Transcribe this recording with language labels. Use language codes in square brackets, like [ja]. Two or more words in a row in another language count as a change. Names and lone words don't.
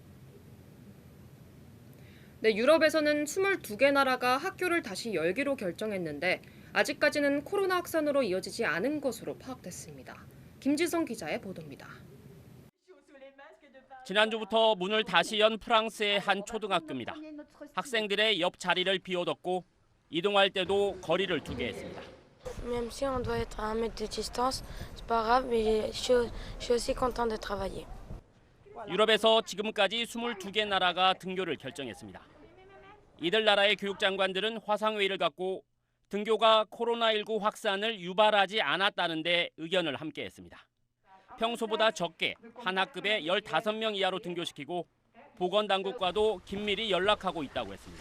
[ko] 네, 유럽에서는 22개 나라가 학교를 다시 열기로 결정했는데 아직까지는 코로나 확산으로 이어지지 않은 것으로 파악됐습니다. 김지성 기자의 보도입니다. 지난주부터 문을 다시 연 프랑스의 한 초등학교입니다. 학생들의 옆 자리를 비워뒀고 이동할 때도 거리를 두게 했습니다. [fr] Même si on doit être à 1 mètre de distance, c'est pas grave, mais je suis aussi content de travailler. [ko] 유럽에서 지금까지 22개 나라가 등교를 결정했습니다. 이들 나라의 교육장관들은 화상회의를 갖고 등교가 코로나19 확산을 유발하지 않았다는 데 의견을 함께했습니다. 평소보다 적게 한 학급에 15명 이하로 등교시키고 보건당국과도 긴밀히 연락하고 있다고 했습니다.